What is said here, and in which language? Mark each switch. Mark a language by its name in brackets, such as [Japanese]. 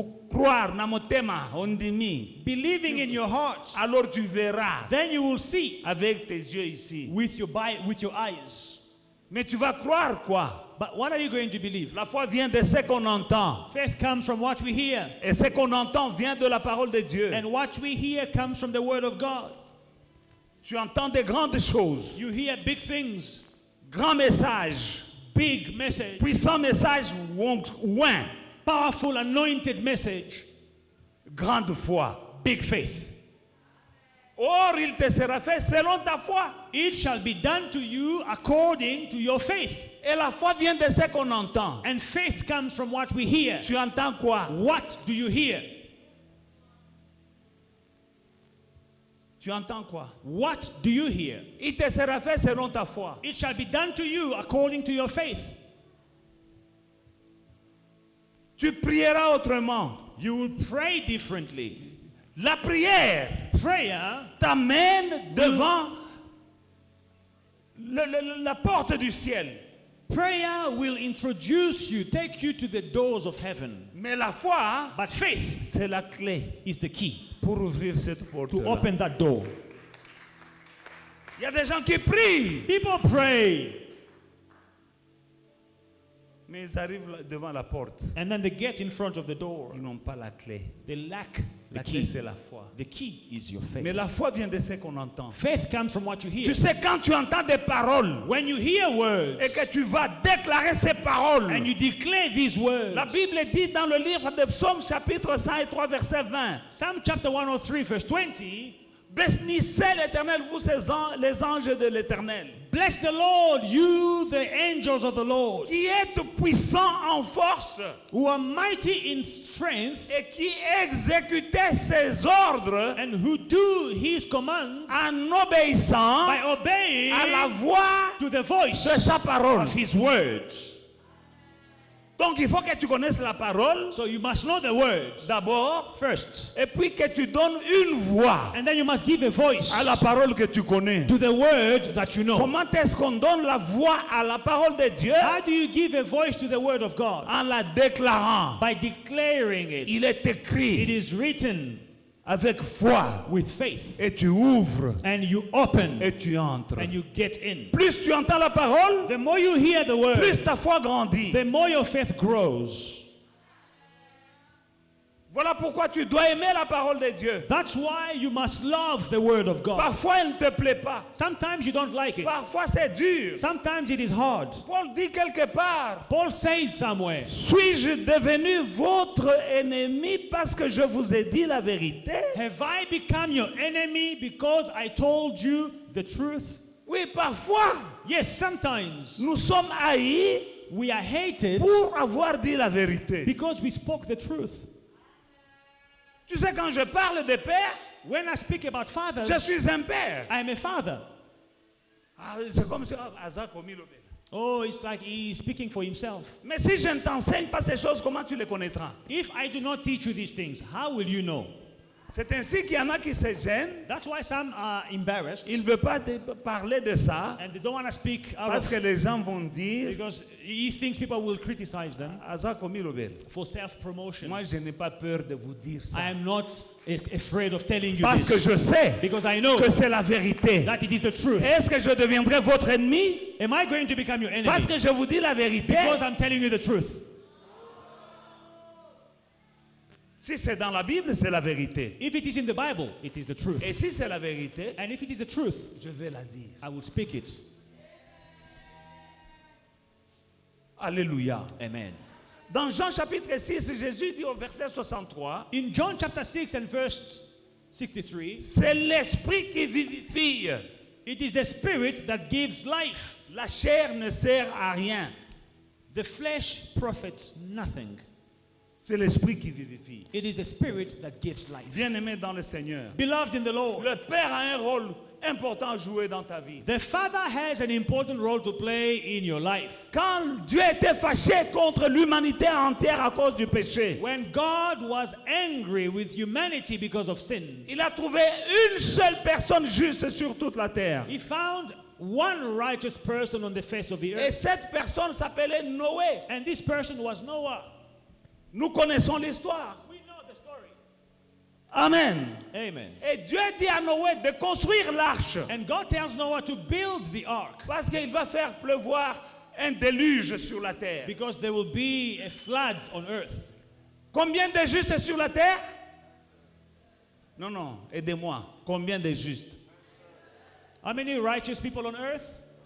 [Lingala] croire na motema ondimi, [English] believing in your heart, [French] alors tu verras [English] then you will see [French] avec tes yeux ici. [English] with your eyes. [French] Mais tu vas croire quoi? [English] But what are you going to believe? [French] La foi vient de ce qu'on entend. [English] Faith comes from what we hear, [French] Et ce qu'on entend vient de la parole de Dieu. [English] and what we hear comes from the word of God. [French] Tu entends des grandes choses, [English] You hear big things, [French] grands messages, [English] big message, [French] puissants messages loin, [English] powerful anointed message, [French] grande foi. [English] big faith. [French] Or, il te sera fait selon ta foi. [English] It shall be done to you according to your faith. [French] Et la foi vient de ce qu'on entend. [English] And faith comes from what we hear. [French] Tu entends quoi? [English] What do you hear? [French] Tu entends quoi? [English] What do you hear? [French] Il te sera fait selon ta foi. [English] It shall be done to you according to your faith. [French] Tu prieras autrement. [English] You will pray differently. [French] La prière [English] Prayer [French] t'amène devant la porte du ciel. [English] Prayer will introduce you, take you to the doors of heaven. [French] Mais la foi, [English] But faith [French] c'est la clé [English] is the key [French] pour ouvrir cette porte. [English] to open that door. [French] Il y a des gens qui prient, [English] People pray [French] mais ils arrivent devant la porte. [English] and then they get in front of the door. [French] Ils n'ont pas la clé. [English] They lack the [French] La clé, [English] key. [French] c'est la foi. [English] The key is your [French] Mais [English] faith. [French] la foi vient de ce qu'on entend. [English] Faith comes from what you hear. [French] Tu sais, quand tu entends des paroles [English] When you hear words [French] et que tu vas déclarer ces paroles, [English] and you declare these words, [French] la Bible dit dans le livre de Psaume chapitre 103 verset 20, [English] Psalm chapter 103 verse 20, [French] bénissez l'Éternel, vous les anges de l'Éternel, [English] bless the Lord, you the angels of the Lord, [French] qui êtes puissants en force [English] who are mighty in strength [French] et qui exécutez ses ordres [English] and who do his commands [French] en obéissant [English] by obeying [French] à la voix [English] to the [French] de [English] voice [French] sa parole. [English] of his words. [French] Donc il faut que tu connaisses la parole [English] So you must know the words [French] d'abord [English] first, [French] et puis que tu donnes une voix [English] and then you must give a voice [French] à la parole que tu connais. [English] to the word that you know. [French] Comment est-ce qu'on donne la voix à la parole de Dieu? [English] How do you give a voice to the word of God? [French] En la déclarant. [English] By declaring it. [French] Il est [English] It [French] écrit [English] is written [French] avec foi [English] with faith, [French] et tu ouvres [English] and you open [French] et tu entres. [English] and you get in. [French] Plus tu entends la parole, [English] The more you hear the word, [French] plus ta foi grandit. [English] the more your faith grows. [French] Voilà pourquoi tu dois aimer la parole de Dieu. [English] That's why you must love the word of God. [French] Parfois elle ne te plaît pas. [English] Sometimes you don't like it. [French] Parfois c'est dur. [English] Sometimes it is hard. [French] Paul dit quelque part, [English] Paul says somewhere, [French] suis-je devenu votre ennemi parce que je vous ai dit la vérité? [English] have I become your enemy because I told you the truth? [French] Oui, Oui, parfois, [English] Yes, sometimes [French] nous sommes haïs [English] we are hated [French] pour avoir dit la vérité. [English] because we spoke the truth. [French] Tu sais, quand je parle de père, [English] When I speak about fathers, [French] je suis un père. [English] I am a father. [French] Ah, c'est comme si Asa commis le bel. [English] Oh, it's like he is speaking for himself. [French] Mais si je ne t'enseigne pas ces choses, comment tu les connaîtras? [English] If I do not teach you these things, how will you know? [French] C'est ainsi qu'il y en a qui se gênent. [English] That's why some are embarrassed [French] Ils ne veulent pas parler de ça [English] and they don't want to speak out [French] parce [English] of, [French] que les gens vont dire [English] because he thinks people will criticize them [French] Asa commis le bel. [English] for self-promotion. [French] Moi, je n'ai pas peur de vous dire ça. [English] I am not afraid of telling you [French] Parce que [English] this [French] je sais [English] because I know [French] que c'est la vérité. [English] that it is the truth. [French] Est-ce que je deviendrai votre ennemi [English] Am I going to become your enemy [French] parce que je vous dis la vérité? [English] because I'm telling you the truth? [French] Si c'est dans la Bible, c'est la vérité. [English] If it is in the Bible, it is the truth. [French] Et si c'est la vérité, [English] And if it is the truth, [French] je vais la dire. [English] I will speak it. [French] Alléluia. [English] Amen. [French] Dans Jean chapitre 6, Jésus dit au verset 63, [English] In John chapter 6 and verse 63, [French] c'est l'esprit qui vivifie. [English] it is the spirit that gives life. [French] La chair ne sert à rien. [English] The flesh profits nothing. [French] C'est l'esprit qui vivifie. [English] It is the spirit that gives life. [French] Bien-aimé dans le Seigneur, [English] Beloved in the Lord, [French] le Père a un rôle important à jouer dans ta vie. [English] the Father has an important role to play in your life. [French] Quand Dieu était fâché contre l'humanité entière à cause du péché, [English] When God was angry with humanity because of sin, [French] il a trouvé une seule personne juste sur toute la terre. [English] He found one righteous person on the face of the [French] Et [English] earth. [French] cette personne s'appelait Noé. [English] And this person was Noah. [French] Nous connaissons l'histoire. [English] We know the story. [French] Amen. [English] Amen. [French] Et Dieu dit à Noé de construire l'arche [English] And God tells Noah to build the ark [French] parce qu'il va faire pleuvoir un déluge sur la terre. [English] because there will be a flood on earth. [French] Combien de justes sur la terre? Non, non, aidez-moi. Combien de justes? [English] How many righteous people on earth?